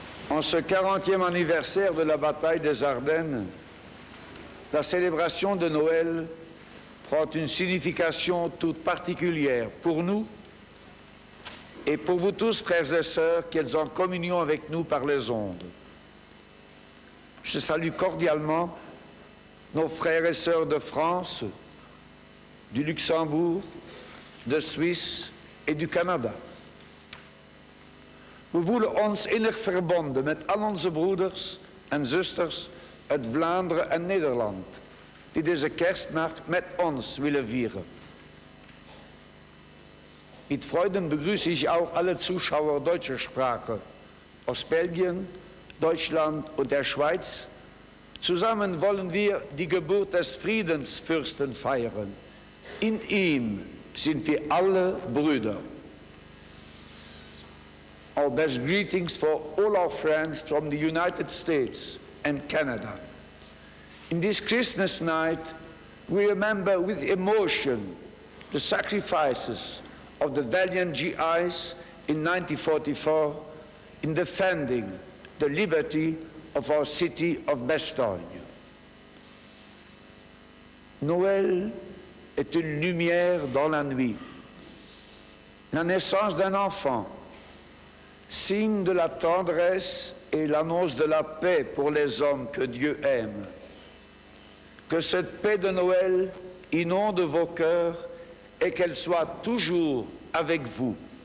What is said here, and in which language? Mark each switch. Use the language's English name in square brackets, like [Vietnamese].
[French] En ce 40e anniversaire de la bataille des Ardennes, la célébration de Noël prend une signification toute particulière pour nous et pour vous tous, frères et sœurs, qui êtes en communion avec nous par les ondes. Je salue cordialement nos frères et sœurs de France, du Luxembourg, de Suisse et du Canada. [Dutch] We voelen ons innig verbonden met al onze broeders en zusters uit Vlaanderen en Nederland, die deze kerstnacht met ons willen vieren. [German] Mit Freuden begrüße ich auch alle Zuschauer deutscher Sprache aus Belgien, Deutschland und der Schweiz. Zusammen wollen wir die Geburt des Friedensfürsten feiern. In ihm sind wir alle Brüder. [English] Our best greetings for all our friends from the United States and Canada. In this Christmas night, we remember with emotion the sacrifices of the valiant GIs in 1944 in defending the liberty of our city of Bastogne. [French] Noël est une lumière dans la nuit, la naissance d'un enfant, signe de la tendresse et l'annonce de la paix pour les hommes que Dieu aime. Que cette paix de Noël inonde vos cœurs et qu'elle soit toujours avec vous.